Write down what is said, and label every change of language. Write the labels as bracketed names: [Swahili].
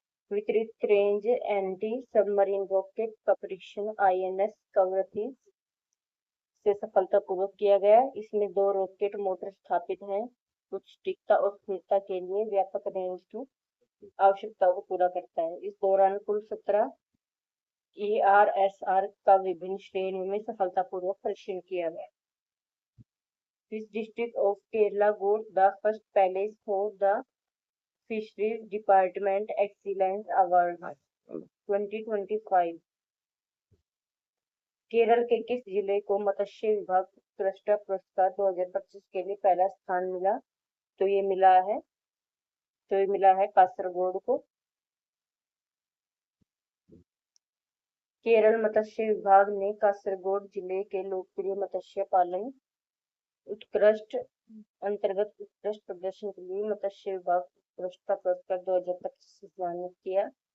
[Hindi] वितरित range anti submarine rocket का परीक्षण आईएनएस कवरत्ती से सफलतापूर्वक किया गया। इसमें 2 रॉकेट मोटर स्थापित हैं। उच्च सटीकता और स्थिरता के लिए व्यापक रेंज की आवश्यकताओं को पूरा करता है। इस दौरान कुल 17 ERSR का विभिन्न श्रेणियों में सफलतापूर्वक परीक्षण किया गया। [English] This district of Kerala got the first place for the Fisheries Department Excellence Award 2025। [Hindi] Kerala के किस जिले को मत्स्य विभाग उत्कृष्टता पुरस्कार 2025 के लिए पहला स्थान मिला? तो ये मिला है कासरगोड को। केरल मत्स्य विभाग ने कासरगोड जिले के लोकप्रिय मत्स्य पालन उत्कृष्ट अंतर्गत उत्कृष्ट प्रदर्शन के लिए मत्स्य विभाग उत्कृष्टता पुरस्कार 2025 से सम्मानित किया।